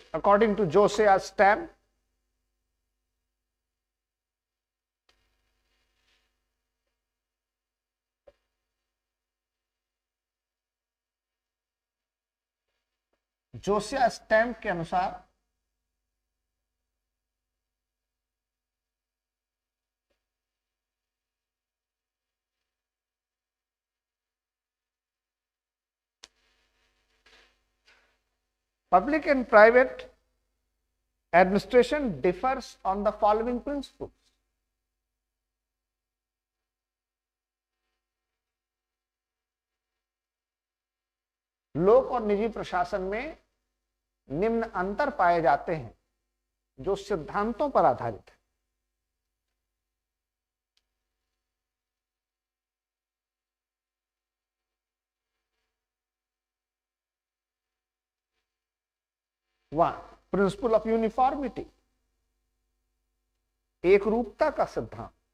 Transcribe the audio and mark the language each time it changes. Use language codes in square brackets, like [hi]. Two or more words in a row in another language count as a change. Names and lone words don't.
[en] According to Josiah Stamp, [hi] जोसिया स्टैम्प के अनुसार [en] public and private administration differs on the following principles. [hi] लोक और निजी प्रशासन में निम्न अंतर पाए जाते हैं जो सिद्धांतों पर आधारित है। [en] one, principle of uniformity, [hi] एक रूपता का सिद्धांत।